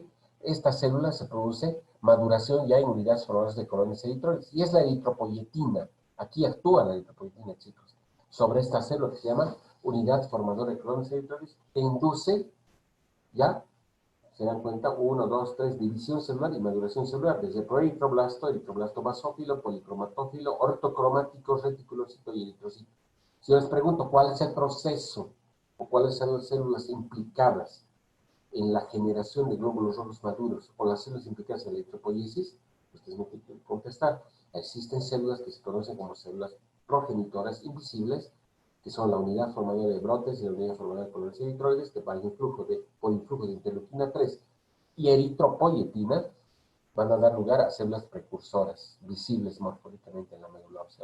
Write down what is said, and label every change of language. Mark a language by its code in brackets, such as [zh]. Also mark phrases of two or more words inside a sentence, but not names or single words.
[es] Esta célula se produce maduración ya en unidades formadoras de colonias eritroides. Y es la eritropoyetina. Aquí actúa la eritropoyetina, chicos. Sobre esta célula que se llama unidad formadora de colonias eritroides, que induce, ya, se dan cuenta, 1, 2, 3, división celular y maduración celular, desde proeritroblasto, eritroblasto basófilo, policromatófilo, ortocromático, reticulocito y eritrocito. Si yo les pregunto cuál es el proceso o cuáles son las células implicadas en la generación de glóbulos rojos maduros o las células implicadas en la eritropoiesis, ustedes me tienen que contestar. Existen células que se conocen como células progenitoras invisibles, que son la unidad formadora de brotes y la unidad formadora de colonias eritroides, que por influjo de interleuquina 3 y eritropoyetina van a dar lugar a células precursoras, visibles morfológicamente en la médula ósea.